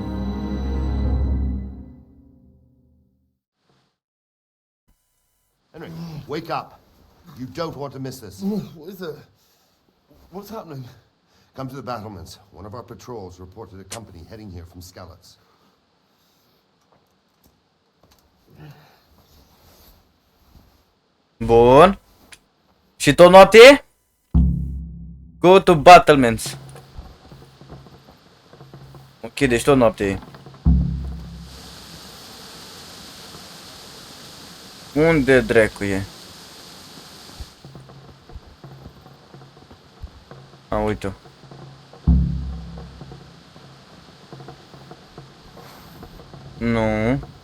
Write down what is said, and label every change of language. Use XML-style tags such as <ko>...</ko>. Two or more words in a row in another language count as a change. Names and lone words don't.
<en>Henry, wake up. You don't want to miss this. What is it? What's happening? Come to the battlements. One of our patrols reported a company heading here from Skalitz.</en> <ro>Bun. Și tot noapte?</ro> <en>Go to battlements.</en> <ro>Ok, deci tot noapte e. Unde dracu e? A, uite-o. Nu.</ro>